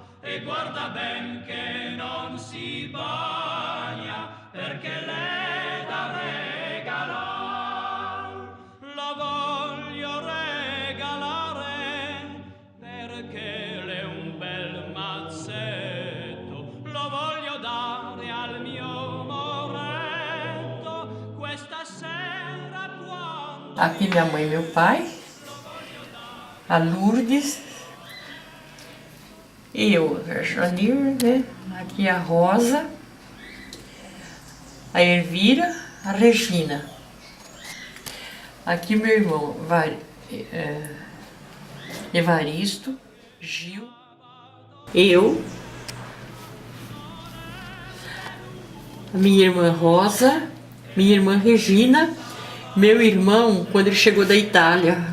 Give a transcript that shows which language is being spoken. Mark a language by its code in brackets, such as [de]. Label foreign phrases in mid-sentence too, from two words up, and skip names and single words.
[it] E guarda ben che non si bagna perché l'è da regalar. La voglio regalare perché l'è un bel mazzetto. Lo voglio dare al mio moretto questa sera quando... [pt] Aqui minha mãe e meu pai, a Lourdes, eu, a Janir, né? Aqui a Rosa, a Elvira, a Regina. Aqui meu irmão Evaristo, Gil, eu, a minha irmã Rosa, minha irmã Regina, meu irmão quando ele chegou da Itália.